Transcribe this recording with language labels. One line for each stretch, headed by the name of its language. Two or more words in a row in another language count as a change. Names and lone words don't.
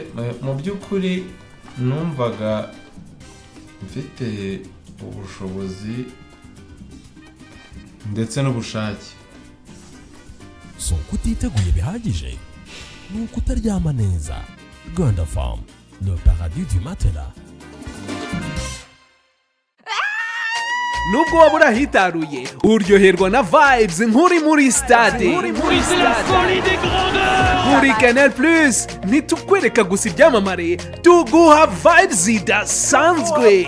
Kinyarwanda: Mu by'ukuri numvaga mfite ubushobozi ndetse n'ubushake. So kutiteguye bihagije ni ukutaryama neza.
French: Rwanda Farm, le paradis du matelas.
Kinyarwanda: Nubwo wabura hitaruye uryoherwa na vibes nkuri muri stade. Muri Canal Plus nitukwereka gusa ibyamamare, tuguha vibes zidasanzwe.